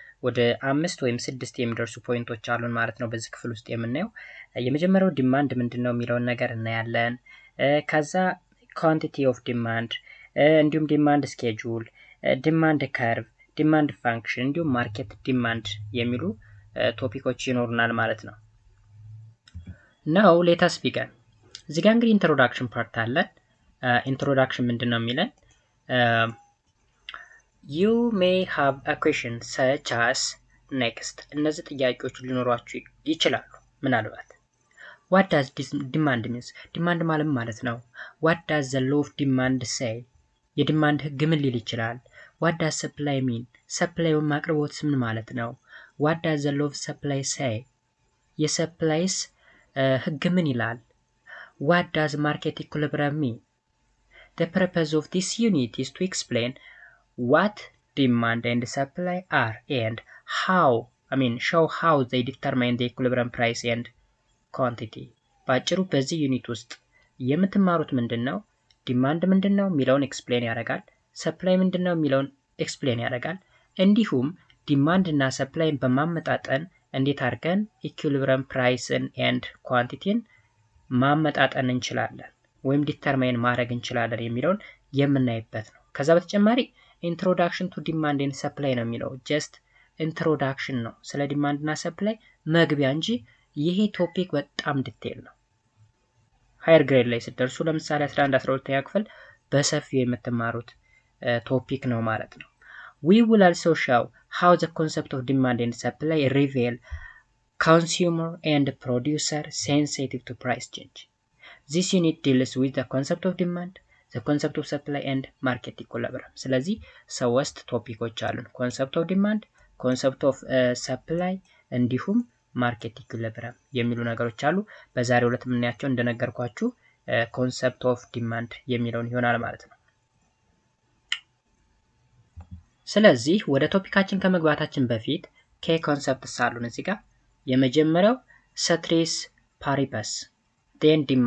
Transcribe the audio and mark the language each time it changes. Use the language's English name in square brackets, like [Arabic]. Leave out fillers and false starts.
[Amharic] ወደ 5 ወይም 6 የሚደርሱ ፖይንቶች አሉን ማለት ነው በዚህ ክፍል ውስጥ የምናየው። የመጀመሪያው ዲማንድ ምንድነው የሚለውን ነገር እናያለን። ከዛ ኳንቲቲ ኦፍ ዲማንድ፣ እንዲሁም ዲማንድ ስኬጁል፣ ዲማንድ ከርቭ፣ ዲማንድ ፋንክሽን እንዲሁም ማርኬት ዲማንድ የሚሉ ቶፒኮች ይኖሩናል ማለት ነው። [English] ናው ሌታስ ቢገን። [Amharic] እዚህ ጋር እንግዲህ ኢንትሮዳክሽን ፓርት አለ። ኢንትሮዳክሽን ምንድነው የሚለን? [English] you may have a question such as next። [Amharic] እነዚህ ጥያቄዎች ሊኖሯችሁ ይችላሉ ምናልባት። [English] what does demand means? [Amharic] ዲማንድ ማለት ነው። [English] what does the law of demand say? [Amharic] የዲማንድ ህግ ምን ሊል ይችላል? [English] what does supply mean? [Amharic] supply ማቅረቦት ምን ማለት ነው? [English] what does the law of supply say? [Amharic] የሰፕላይስ ህግ ምን ይላል? [English] what does market equilibrium mean? the purpose of this unit is to explain what demand and supply are and show how they determine the equilibrium price and quantity። [Amharic] ባጭሩ በዚህ ዩኒት ውስጥ የምትማሩት ምንድነው? ዲማንድ ምንድነው የሚለውን ኤክስፕሌን ያደርጋል። ሰፕላይ ምንድነው የሚለውን ኤክስፕሌን ያደርጋል። እንዲሁም ዲማንድ እና ሰፕላይን በማመጣጠን እንዴት አድርገን ኢኩሊብሪየም ፕራይስን ኤንድ ኳንቲቲን ማመጣጠን እንችላለን ወይም ዲተርማይን ማድረግ እንችላለን የሚለውን የምናይበት ነው። ከዛ በተጨማሪ [English] ኢንትሮዳክሽን ቱ ዲማንድ ኤንድ ሰፕላይ [Amharic] ነው የሚለው ጀስት ኢንትሮዳክሽን ነው፣ ስለ ዲማንድ እና ሰፕላይ መግቢያ እንጂ ይሄ ቶፒክ በጣም ዲቴል ነው። ሃየር ግሬድ ላይ ስትደርሱ ለምሳሌ 11 12ኛ ክፍል በሰፊው የምትማሩት ቶፒክ ነው ማለት ነው። [English] we will also show how the concept of demand and supply reveal consumer and producer sensitive to price change. This unit deals with the concept of demand, the concept of supply and market equilibrium. [Amharic] ስለዚህ ሶስት ቶፒኮች አሉን። [English] concept of demand, concept of supply [Amharic] እንዲሁም ማርኬት ኢኩሊብሪየም የሚሉ ነገሮች አሉ። በዛሬው ዕለት የምናያቸው እንደነገርኳችሁ ኮንሰፕት ኦፍ ዲማንድ የሚለውን ይሆናል ማለት ነው። ስለዚህ ወደ ቶፒካችን ከመግባታችን በፊት ኮንሰፕትስ አሉን እዚህ ጋር። የመጀመሪያው ስትሬስ ፓሪፐስ፣ ዴን